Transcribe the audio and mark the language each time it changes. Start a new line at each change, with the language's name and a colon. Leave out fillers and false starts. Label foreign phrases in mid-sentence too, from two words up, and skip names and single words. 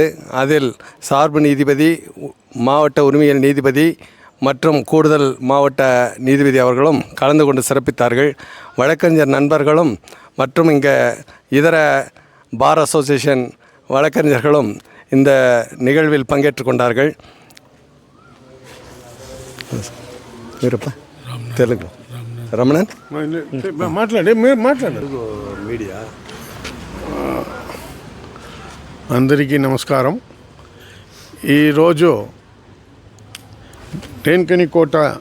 Tamil: அதில் சார்பு நீதிபதி, மாவட்ட உரிமையியல் நீதிபதி மற்றும் கூடுதல் மாவட்ட நீதிபதி அவர்களும் கலந்து கொண்டு சிறப்பித்தார்கள். வழக்கறிஞர் நண்பர்களும் மற்றும் இங்கே இதர
English: bar association
Tamil: வழக்கறிஞர்களும் இந்த நிகழ்வில் பங்கேற்று கொண்டார்கள்.
Telugu: తెలుగు రమణన్ మాట్లాడు మీడియా అందరికీ నమస్కారం. ఈరోజు డెంకనికోట